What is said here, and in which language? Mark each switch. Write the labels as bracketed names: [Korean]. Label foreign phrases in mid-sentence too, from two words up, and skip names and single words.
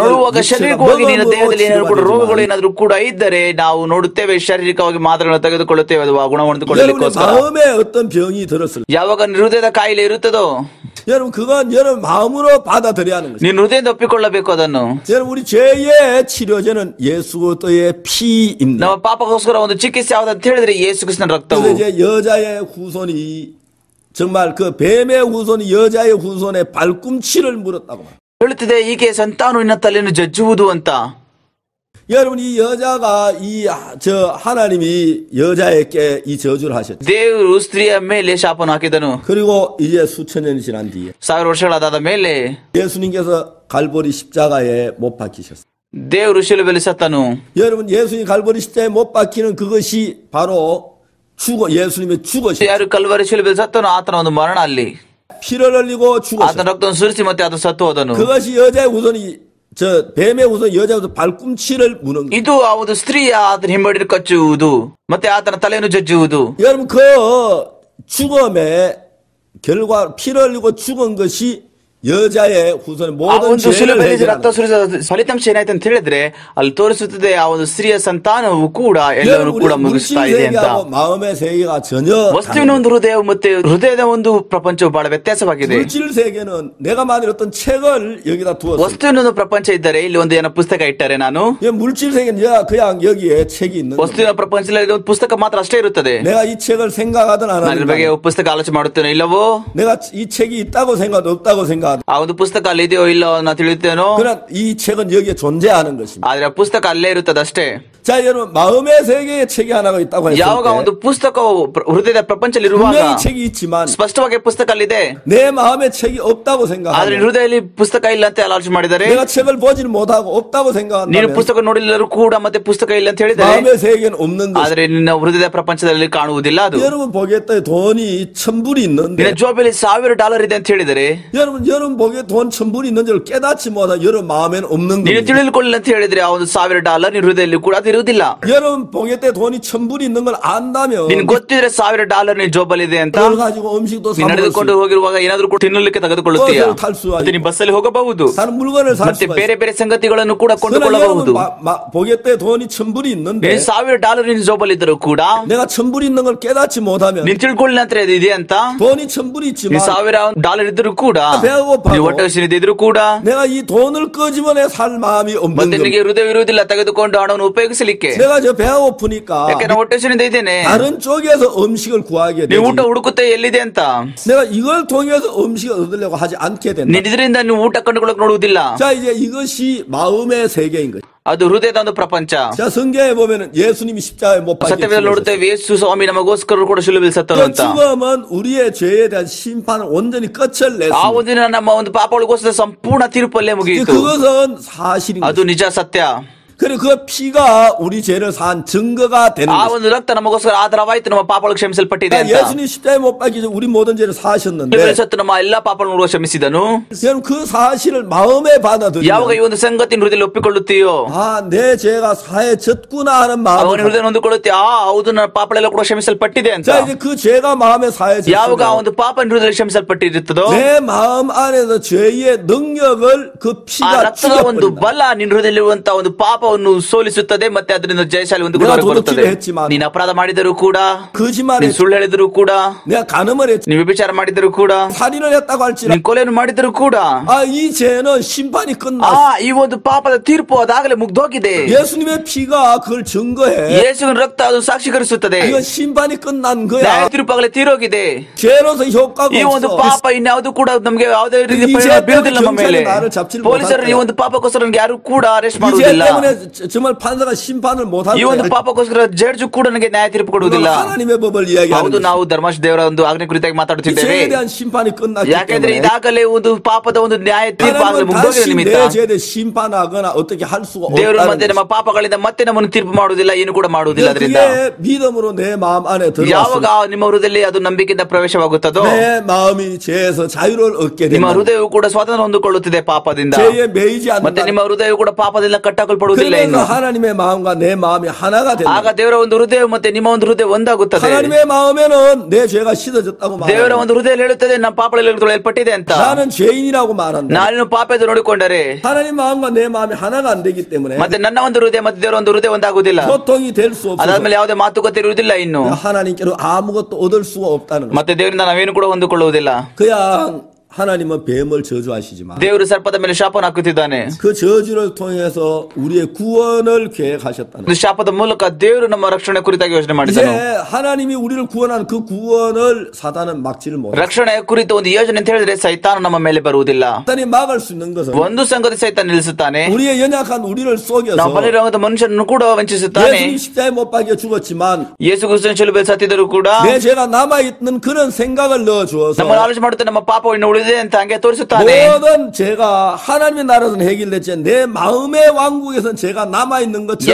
[Kannada] ನೋಡುವಾಗ ಶರೀರವಾಗಿ ನಿನ್ನ ದೇಹದಲ್ಲಿ ಏನಾದ್ರು ಕೂಡ ರೋಗಗಳು [Korean] 치료받지만 [Kannada] ಏನಾದ್ರು ಕೂಡ ಇದ್ದರೆ ನಾವು ನೋಡುತ್ತೇವೆ ಶಾರೀರಿಕವಾಗಿ ಮಾತ್ರೆಗಳನ್ನು ತೆಗೆದುಕೊಳ್ಳುತ್ತೇವೆ ಅದು [Korean] 여러분의 [Kannada] ಗುಣಮುಂದುಕೊಳ್ಳಲಿಕ್ಕೋಸ್ಕರ. [Korean] 마음에 어떤 병이 들었을 때 [Kannada] ಯಾವಾಗ ನಿನ್ನ ಹೃದಯದ ಕಾಯಿಲೆ ಇರುತ್ತದೋ [Korean] 여러분 그건 여러분 마음으로 받아들여야 하는 것이죠. [Kannada] ನಿನ್ನ ಹೃದಯದಿಂದ ಒಪ್ಪಿಕೊಳ್ಳಬೇಕು ಅದನ್ನು. [Korean] 여러분 우리 죄의 치료제는 예수 그리스도의 피입니다. [Kannada] ನಮ್ಮ ಪಾಪಕ್ಕೋಸ್ಕರ ಒಂದು ಚಿಕಿತ್ಸೆ ಯಾವ್ದಂತ ಹೇಳಿದ್ರೆ ಯೇಸು ಕ್ರಿಸ್ತನ ರಕ್ತವು. [Korean] 그래서 이제 여자의 후손이 정말 그 뱀의 후손이 여자의 후손의 발꿈치를 물었다고 말합니다. [Kannada] ಹೇಳುತ್ತಿದೆ ಈಕೆ ಸಂತಾನವಿನ ತಲೆಯನ್ನು ಜಜ್ಜುವುದು ಅಂತ. [Korean] 여러분 이 여자가 하나님이 여자에게 이 저주를 하셨죠. [Kannada] ದೇವರು ಸ್ತ್ರೀಯ ಮೇಲೆ ಶಾಪವನ್ನು ಹಾಕಿದನು. [Korean] 그리고 이제 수천 년이 지난 뒤에 [Kannada] 1000 ವರ್ಷಗಳಾದ ಮೇಲೆ [Korean] 예수님께서 갈보리 십자가에 못 박히셨어요. [Kannada] ದೇವರು ಶಿಲುಬೆಯಲ್ಲಿ ಸತ್ತನು. [Korean] 여러분 예수님 갈보리 십자가에 못 박히는 그것이 바로 예수님의 죽으셨어요. [Kannada] ಯಾರು ಕಲ್ವರಿ ಶಿಲುಬೆಯಲ್ಲಿ ಸತ್ತನು ಆತನ ಒಂದು ಮರಣ ಅಲ್ಲಿ. [Korean] 피를 흘리고 죽으셨어요. [Kannada] ಆತನ ರಕ್ತವನ್ನು ಸುರಿಸಿ ಮತ್ತೆ ಆತ ಸತ್ತು ಹೋದನು. [Korean] 그것이 여자의 후손이 뱀의 후손 여자의 후손 발꿈치를 무는 거예요. [Kannada] ಇದು ಆ ಒಂದು ಸ್ತ್ರೀಯ ಆತನ ಹಿಂಬಡಿ를 ಕಚ್ಚುವುದು ಮತ್ತೆ ಆತನ ತಲೆಯನ್ನು ಜಜ್ಜುವುದು. [Korean] 여러분 그 죽음의 결과 피를 흘리고 죽은 것이 여자의 후손의 [Kannada] ಆ [Korean] 모든 [Kannada] ಒಂದು [Korean] 죄를 [Kannada] ಶಿಲುಬೆಯಲ್ಲಿ [Korean] 해결하는 [Kannada] ರಕ್ತ ಸುರಿದ ಫಲಿತಾಂಶ ಏನಾಯ್ತು ಅಂತ ಹೇಳಿದ್ರೆ ಅಲ್ಲಿ ತೋರಿಸುತ್ತದೆ ಆ ಒಂದು ಸ್ತ್ರೀಯ ಸಂತಾನವು ಕೂಡ ಎಲ್ಲವನ್ನು ಕೂಡ ಮುಗಿಸ್ತಾ ಇದೆ ಅಂತ. [Korean] 세계하고 마음의 세계가 전혀 [Kannada] ವಸ್ತುವಿನ ಒಂದು ಹೃದಯ ಮತ್ತೆ ಹೃದಯದ ಒಂದು ಪ್ರಪಂಚವು ಬಹಳ ವ್ಯತ್ಯಾಸವಾಗಿದೆ. [Korean] 물질 세계는 내가 만든 어떤 책을 여기다 두었어. [Kannada] ವಸ್ತುವಿನ ಒಂದು ಪ್ರಪಂಚ ಇದ್ದರೆ ಇಲ್ಲಿ ಒಂದು ಏನೋ ಪುಸ್ತಕ ಇಟ್ಟರೆ ನಾನು [Korean] 물질 세계는 그냥 여기에 책이 있는 거야. [Kannada] ವಸ್ತುವಿನ ಪ್ರಪಂಚದಲ್ಲಿ ಒಂದು ಪುಸ್ತಕ ಮಾತ್ರ ಅಷ್ಟೇ ಇರುತ್ತದೆ. [Korean] 내가 이 책을 생각하든 안 [Kannada] ನಾನು ಇದ್ರ ಬಗ್ಗೆ [Korean] 하든 [Kannada] ಪುಸ್ತಕ ಆಲೋಚನೆ ಮಾಡುತ್ತೇನೆ ಇಲ್ಲವೋ, [Korean] 내가 이 책이 있다고 생각하든 없다고 생각하든 [Kannada] ಆ ಒಂದು ಪುಸ್ತಕ ಅಲ್ಲಿ ಇದೆಯೋ ಇಲ್ಲೋ ನಾ ತಿಳಿಯುತ್ತೇನೋ, [Korean] 그러나 이 책은 여기에 존재하는 것입니다. [Kannada] ಆದ್ರೆ ಪುಸ್ತಕ ಅಲ್ಲೇ ಇರುತ್ತದೆ ಅಷ್ಟೇ. [Korean] 자 여러분 마음의 세계에 책이 하나가 있다고 했을 [Kannada] ಯಾವಾಗ ಒಂದು [Korean] 때 [Kannada] ಪುಸ್ತಕವು ಹೃದಯದ ಪ್ರಪಂಚದಲ್ಲಿ ಇರುವಾಗ [Korean] 분명히 책이 있지만 [Kannada] ಸ್ಪಷ್ಟವಾಗಿ ಪುಸ್ತಕ ಅಲ್ಲಿದೆ, [Korean] 내 마음에 책이 없다고 [Kannada] ಆದ್ರೆ [Korean] 생각하면 [Kannada] ಹೃದಯದಲ್ಲಿ ಪುಸ್ತಕ ಇಲ್ಲ ಅಂತ ಆಲೋಚನೆ ಮಾಡಿದರೆ, [Korean] 내가 책을 보지를 못하고 없다고 [Kannada] ನೀನು [Korean] 생각한다면 [Kannada] ಪುಸ್ತಕ ನೋಡಿಲ್ಲರೂ ಕೂಡ ಮತ್ತೆ ಪುಸ್ತಕ ಇಲ್ಲ ಅಂತ ಹೇಳಿದರೆ, [Korean] 마음의 세계는 없는 것. [Kannada] ಆದ್ರೆ ನಿನ್ನ ಹೃದಯದ ಪ್ರಪಂಚದಲ್ಲಿ ಕಾಣುವುದಿಲ್ಲ ಅದು. [Korean] 여러분 보겠다 돈이 $1000 [Kannada] ನಿನ್ನ [Korean] 있는데 [Kannada] ಜೋಬಲ್ಲಿ $1000 ಇದೆ ಅಂತ ಹೇಳಿದರೆ, [Korean] 여러분 여러분 보기에 돈 1000불 있는 줄 깨닫지 못하 여러분 마음에는 없는 [Kannada] ನೀನು [Korean] 겁니다. [Kannada] ತಿಳಿದುಕೊಳ್ಳಿ ಅಂತ ಹೇಳಿದ್ರೆ ಆ ಒಂದು $1000 ನಿನ್ನ ಹೃದಯದಲ್ಲಿ ಕೂಡ ಅದು ಇರುವುದಿಲ್ಲ. [Korean] 여러분 보기에 때 돈이 1000불 있는 걸 안다면 [Kannada] ನಿನ್ ಗೊತ್ತಿದ್ರೆ $1000 ನಿನ್ ಜೋಬಲ್ಲಿ ಇದೆ ಅಂತ [Korean] 그걸 가지고 음식도 사 [Kannada] ನೀನು [Korean] 먹을 수 [Kannada] ನಡೆದುಕೊಂಡು ಹೋಗಿರುವಾಗ ಏನಾದ್ರೂ ಕೂಡ ತಿನ್ನಲಿಕ್ಕೆ ತೆಗೆದುಕೊಳ್ಳುತ್ತೀಯ. [Korean] 버스를 탈 수가 [Kannada] ಮತ್ತೆ ನೀನು ಬಸ್ಸಲ್ಲಿ ಹೋಗಬಹುದು. [Korean] 다른 물건을 살 [Kannada] ಮತ್ತೆ [Korean] 수가 [Kannada] ಬೇರೆ [Korean] 있어요. [Kannada] ಬೇರೆ ಸಂಗತಿಗಳನ್ನು ಕೂಡ [Korean] 그러나 [Kannada] ಕೊಂಡುಕೊಳ್ಳಬಹುದು. [Korean] 여러분 보기에 때 돈이 1000불이 있는데 [Kannada] ನೀನು $1000 ನಿನ್ ಜೋಬಲ್ಲಿ ಇದ್ದರೂ ಕೂಡ [Korean] 내가 1000불 있는 걸 깨닫지 못하면 [Kannada] ನೀನ್ ತಿಳ್ಕೊಳ್ಳಿ ಅಂತ ಇದು ಇದೆ ಅಂತ [Korean] 돈이 1000불이 [Kannada] ನೀನ್ [Korean] 있지만 [Kannada] $1000 ಇದ್ದರೂ ಕೂಡ [Korean] 배가 고파도 [Kannada] ನೀವು ಹೊಟ್ಟೆ ಹಸಿರಿದೆ ಇದ್ರೂ ಕೂಡ [Korean] 내가 이 돈을 끄집어내 살 마음이 없는 [Kannada] ಮತ್ತೆ [Korean] 겁니다. [Kannada] ನಿನಗೆ ಹೃದಯ ಇರುವುದಿಲ್ಲ ತೆಗೆದುಕೊಂಡು ಹಣವನ್ನು ಉಪಯೋಗಿಸಲಿಕ್ಕೆ. [Korean] 내가 저 배가 고프니까 [Kannada] ಯಾಕೆ ನಾನು ಹೊಟ್ಟೆ ಹಸಿರಿದೆ ಇದ್ದೇನೆ. [Korean] 다른 쪽에서 음식을 구하게 되지. [Kannada] ನೀವು ಊಟ ಹುಡುಕುತ್ತೆ ಎಲ್ಲಿದೆ ಅಂತ. [Korean] 내가 이걸 통해서 음식을 얻으려고 하지 않게 된다. [Kannada] ನೀನ್ ಇದರಿಂದ ನೀವು ಊಟ ಕಂಡುಕೊಳ್ಳಕ್ ನೋಡುವುದಿಲ್ಲ. [Korean] 자, 이제 이것이 마음의 세계인 거죠. [Kannada] ಅದು ಹೃದಯದ ಒಂದು ಪ್ರಪಂಚ. [Korean] 자, 성경에 보면은 예수님이 십자가에 못 박혀 [Kannada] ಸತ್ಯವೇದ ನೋಡುತ್ತೇವೆ ಯೇಸು ಸ್ವಾಮಿ ನಮಗೋಸ್ಕರ ಕೂಡ ಶಿಲುಬೆಯಲ್ಲಿ ಸತ್ತರು [Korean] 그 [Kannada] ಅಂತ. [Korean] 죽음은 우리의 죄에 대한 심판을 온전히 끝을 [Kannada] ಆ [Korean] 냈습니다. [Kannada] ಒಂದು ದಿನ ನಮ್ಮ ಒಂದು ಪಾಪಗಳಿಗೋಸ್ಕರ ಸಂಪೂರ್ಣ ತೀರ್ಪಲ್ಲೇ ಮುಗಿಯಿತು. [Korean] 그것은 사실인 [Kannada] ಅದು [Korean] 거죠. [Kannada] ನಿಜ ಸತ್ಯ. [Korean] 그리고 그 피가 우리 죄를 산 증거가 되는 [Kannada] ಆ [Korean] 거죠. [Kannada] ಒಂದು ರಕ್ತ ನಮಗೋಸ್ಕರ ಆಧಾರವಾಯಿತು ನಮ್ಮ ಪಾಪಗಳು ಕ್ಷಮಿಸಲ್ಪಟ್ಟಿದೆ ಅಂತ. [Korean] 예수님 십자가에 못 박히셔 우리 모든 죄를 사하셨는데 [Kannada] ಶಿಲುಬೆಯಲ್ಲಿ ಸತ್ತು ನಮ್ಮ ಎಲ್ಲಾ ಪಾಪಗಳನ್ನು ಕ್ಷಮಿಸಿದನು. [Korean] 여러분 그 사실을 마음에 받아들이면 [Kannada] ಯಾವಾಗ ಈ ಒಂದು ಸಂಗತಿ ಹೃದಯದಲ್ಲಿ ಒಪ್ಪಿಕೊಳ್ಳುತ್ತೀಯೋ [Korean] 아, 내 죄가 사해졌구나 하는 [Kannada] ಅವನ [Korean] 마음을 [Kannada] ಹೃದಯ ಹೊಂದಿಕೊಳ್ಳುತ್ತೆ. ಹೌದು ನನ್ನ ಪಾಪಗಳೆಲ್ಲ ಕೂಡ ಕ್ಷಮಿಸಲ್ಪಟ್ಟಿದೆ ಅಂತ. [Korean] 자, 이제 그 죄가 마음에 [Kannada] ಯಾವಾಗ ಆ [Korean] 사해졌으면 [Kannada] ಒಂದು ಪಾಪ ಹೃದಯದಲ್ಲಿ ಕ್ಷಮಿಸಲ್ಪಟ್ಟಿರುತ್ತದೋ [Korean] 내 마음 안에서 죄의 능력을 그 [Kannada] ಆ [Korean] 피가 [Kannada] ರಕ್ತದ ಒಂದು [Korean] 죽여버린다. [Kannada] ಬಲ ನಿನ್ನ ಹೃದಯದಲ್ಲಿರುವಂತಹ ಒಂದು ಪಾಪವನ್ನು ಸೋಲಿಸುತ್ತದೆ ಮತ್ತೆ ಅದರಿಂದ ಜಯಶಾಲಿ ಒಂದು [Korean] 내가 [Kannada] ಬರುತ್ತದೆ. [Korean] 도둑질을 했지만 [Kannada] ನೀನು ಅಪರಾಧ ಮಾಡಿದರೂ ಕೂಡ [Korean] 거짓말을 [Kannada] ನೀನು ಸುಳ್ಳು ಹೇಳಿದರೂ ಕೂಡ [Korean] 내가 간음을 했지 [Kannada] ನೀವು ವ್ಯಭಿಚಾರ ಮಾಡಿದರೂ ಕೂಡ [Korean] 살인을 했다고 할지라 [Kannada] ನೀನು ಕೊಲೆಯನ್ನು ಮಾಡಿದರೂ ಕೂಡ [Korean] 아, 이 죄는 심판이 끝났어. [Kannada] ಈ ಒಂದು ಪಾಪದ ತೀರ್ಪು ಅದಾಗಲೇ ಮುಗ್ದೋಗಿದೆ. [Korean] 예수님의 피가 그걸 증거해. [Kannada] ಯೇಸುವಿನ ರಕ್ತ ಅದು ಸಾಕ್ಷೀಕರಿಸುತ್ತದೆ. [Korean] 이건 심판이 끝난 [Kannada] ನ್ಯಾಯ [Korean] 거야. [Kannada] ತೀರ್ಪಾಗಲೇ ತೀರೋಗಿದೆ. [Korean] 죄로서 효과가 [Kannada] ಈ ಒಂದು [Korean] 없어. [Kannada] ಪಾಪ ಇನ್ಯಾವುದು ಕೂಡ ನಮಗೆ ಯಾವುದೇ ರೀತಿಯ ಈ ಪರಿಣಾಮ [Korean] 죄 [Kannada] ಬೀರುವುದಿಲ್ಲ ನಮ್ಮ [Korean] 때문에 [Kannada] ಮೇಲೆ. [Korean] 경찰이 나를 잡지를 [Kannada] ಪೊಲೀಸರು ಈ [Korean] 못할 [Kannada] ಒಂದು ಪಾಪಕ್ಕೋಸ್ಕರ ನನಗೆ ಯಾರು ಕೂಡ ಅರೆಸ್ಟ್ [Korean] 이 죄 [Kannada] ಮಾಡುವುದಿಲ್ಲ. [Korean] 때문에 정말 판사가 심판을 못할 [Kannada] ಈ ಒಂದು [Korean] 거야. [Kannada] ಪಾಪಕ್ಕೋಸ್ಕರ ಜಡ್ಜ್ ಕೂಡ ನನಗೆ ನ್ಯಾಯ ತೀರ್ಪು ಕೊಡುವುದಿಲ್ಲ. [Korean] 하나님의 법을 이야기하는 [Kannada] ಹೌದು, [Korean] 거지. [Kannada] ನಾವು ಧರ್ಮಶ ದೇವರ ಒಂದು ಆಜ್ಞೆ ಕುರಿತಾಗಿ [Korean] 이 [Kannada] ಮಾತಾಡುತ್ತಿದ್ದೇವೆ. [Korean] 죄에 대한 심판이 끝났기 [Kannada] ಯಾಕೆಂದ್ರೆ [Korean] 때문에 [Kannada] ಇದಾಗಲೇ ಒಂದು ಪಾಪದ ಒಂದು ನ್ಯಾಯ ತೀರ್ಪು ಆಗಲೇ [Korean] 하나님은 [Kannada] ಮುಗ್ದೋಗಿದ [Korean] 다시 [Kannada] ನಿಮಿತ್ತ [Korean] 내 죄에 대해 심판하거나 어떻게 할 수가 [Kannada] ದೇವರ [Korean] 없다는 [Kannada] ಮಧ್ಯೆ ನಮ್ಮ [Korean] 거지. [Kannada] ಪಾಪಗಳಿಂದ ಮತ್ತೆ ನಮ್ಮನ್ನು ತೀರ್ಪು ಮಾಡುವುದಿಲ್ಲ, ಏನು ಕೂಡ ಮಾಡುವುದಿಲ್ಲ. ಅದರಿಂದ [Korean] 그게 믿음으로 내 마음 안에 [Kannada] ಯಾವಾಗ [Korean] 들어왔어. [Kannada] ನಿಮ್ಮ ಹೃದಯದಲ್ಲಿ ಅದು ನಂಬಿಕೆಯಿಂದ ಪ್ರವೇಶವಾಗುತ್ತದೋ [Korean] 내 마음이 죄에서 자유를 얻게 [Kannada] ನಿಮ್ಮ [Korean] 된다. [Kannada] ಹೃದಯವು ಕೂಡ ಸ್ವಾತಂತ್ರ್ಯ ಹೊಂದಿಕೊಳ್ಳುತ್ತದೆ ಪಾಪದಿಂದ. [Korean] 죄에 매이지 [Kannada] ಮತ್ತೆ [Korean] 않는다. [Kannada] ನಿಮ್ಮ ಹೃದಯವು ಕೂಡ ಪಾಪದಿಂದ ಕಟ್ಟಲ್ಪಡುವುದಿಲ್ಲ. [Korean] 그러면서 [Kannada] ಇನ್ನು [Korean] 하나님의 마음과 내 마음이 하나가 된다. [Kannada] ಆಗ ದೇವರ ಒಂದು ಹೃದಯ ಮತ್ತೆ ನಿಮ್ಮ ಒಂದು ಹೃದಯ ಒಂದಾಗುತ್ತದೆ. [Korean] 하나님의 마음에는 내 죄가 씻어졌다고 [Kannada] ದೇವರ [Korean] 말한다. [Kannada] ಒಂದು ಹೃದಯ ಹೇಳುತ್ತದೆ ನಮ್ಮ ಪಾಪಗಳಲ್ಲಿ ತೊಳೆಯಲ್ಪಟ್ಟಿದೆ ಅಂತ. [Korean] 나는 죄인이라고 말한다. [Kannada] ನಾನು ಪಾಪದ ನೋಡಿಕೊಂಡರೆ [Korean] 하나님 마음과 내 마음이 하나가 안 되기 때문에 [Kannada] ಮತ್ತೆ ನನ್ನ ಒಂದು ಹೃದಯ ಮತ್ತೆ ದೇವರ ಒಂದು ಹೃದಯ ಒಂದಾಗುವುದಿಲ್ಲ. [Korean] 소통이 될 수 없어서 [Kannada] ಅದಾದ್ಮೇಲೆ ಯಾವುದೇ ಮಾತುಕತೆ ಇರುವುದಿಲ್ಲ. ಇನ್ನು [Korean] 하나님께로 아무것도 얻을 수가 없다는 거죠. [Kannada] ಮತ್ತೆ ದೇವರಿಂದ ನಾವೇನು ಕೂಡ ಹೊಂದಿಕೊಳ್ಳುವುದಿಲ್ಲ. [Korean] 그냥 하나님은 뱀을 저주하시지만 [Kannada] ದೇವರು ಸರ್ಪದ ಮೇಲೆ ಶಾಪವನ್ನು ಹಾಕುತ್ತಿದ್ದಾನೆ. [Korean] 그 저주를 통해서 우리의 구원을 계획하셨다는 [Kannada] ಒಂದು ಶಾಪದ ಮೂಲಕ ದೇವರು ನಮ್ಮ ರಕ್ಷಣೆ ಕುರಿತಾಗಿ ಯೋಚನೆ [Korean] 이제 [Kannada] ಮಾಡಿದನು. [Korean] 하나님이 우리를 구원한 그 구원을 사단은 막지를 못해. [Kannada] ರಕ್ಷಣೆಯ ಕುರಿತು ಒಂದು ಯೋಜನೆ ಅಂತ ಹೇಳಿದ್ರೆ ಸೈತಾನ ನಮ್ಮ ಮೇಲೆ ಬರುವುದಿಲ್ಲ. [Korean] 사단이 막을 수 있는 것은 [Kannada] ಒಂದು ಸಂಗತಿ ಸೈತಾನ ನಿಲ್ಲಿಸುತ್ತಾನೆ. [Korean] 우리의 연약한 우리를 속여서 [Kannada] ನಾವು ಬಲಿರುವಂತ ಮನುಷ್ಯನನ್ನು ಕೂಡ ವಂಚಿಸುತ್ತಾನೆ. [Korean] 예수님 십자가에 못 박혀 죽었지만 [Kannada] ಯೇಸು ಕ್ರಿಸ್ತನ ಶಿಲುಬೆಯಲ್ಲಿ ಸತ್ತಿದ್ದರೂ ಕೂಡ [Korean] 내 죄가 남아있는 그런 생각을 넣어주어서 [Kannada] ನಮ್ಮನ್ನು ಆಲೋಚನೆ ಮಾಡುತ್ತೆ ನಮ್ಮ ಪಾಪ ಇನ್ನು ಉಳಿದಿದೆ ಅಂತ ಹಂಗೆ ತೋರಿಸುತ್ತಾನೆ. [Korean] 모든 죄가 하나님의 나라에서는 해결됐지 내 마음의 왕국에서는 죄가 남아있는 것처럼